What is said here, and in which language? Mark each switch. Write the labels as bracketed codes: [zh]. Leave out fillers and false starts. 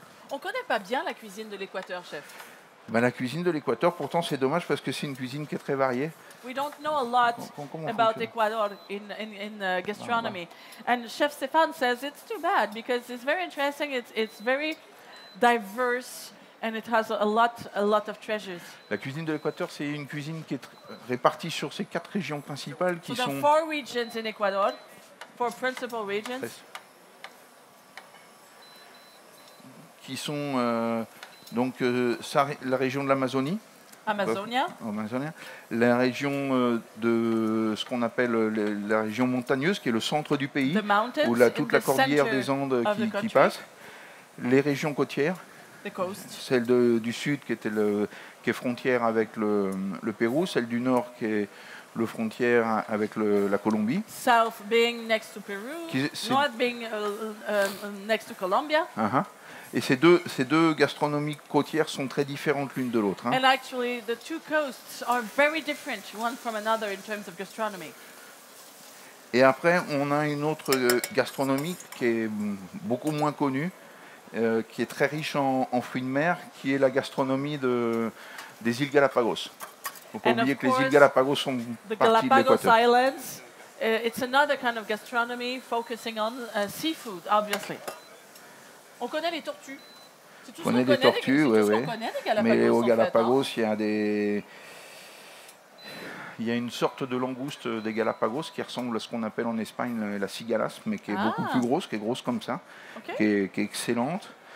[fr] On connaît pas bien la cuisine de l'Équateur, chef. Ben, la cuisine de l'Équateur, pourtant c'est dommage parce que c'est une cuisine qui est très variée. [en] We don't know a lot about Ecuador in gastronomy. And Chef Stéphane says it's too bad because it's very interesting, it's very diverse and it has a lot of treasures. [fr] La cuisine de l'Équateur, c'est une cuisine qui est répartie sur ces 4 régions principales qui [en] so [fr] sont... [en] there are 4 regions in Ecuador, 4 principal regions. [fr] Qui sont la région de l'Amazonie. [en] Amazonia. [fr] La région de ce qu'on appelle la région montagneuse, qui est le centre du pays, où toute la cordillère des Andes qui passe. Les régions côtières, celle du sud qui est frontière avec le Pérou, celle du nord qui est le frontière avec la Colombie. [en] South being next to Peru, north being next to Colombia. [fr] Et ces deux gastronomies côtières sont très différentes l'une de l'autre. Hein. [en] And actually, the two coasts are very different one from another in terms of gastronomy. [fr] Et après, on a une autre gastronomie qui est beaucoup moins connue, qui est très riche en fruits de mer, qui est la gastronomie des îles Galapagos. Il ne faut pas oublier que les îles Galapagos sont partie de l'Équateur. [en] Islands, it's another kind of gastronomy focusing on seafood, obviously. [fr] On connaît les tortues. C'est tout ce qu'on connaît des tortues, oui. Mais aux Galapagos, en fait, il y a une sorte de langouste des Galapagos qui ressemble à ce qu'on appelle en Espagne la cigalas, mais qui est beaucoup plus grosse, qui est grosse comme ça, qui est excellente.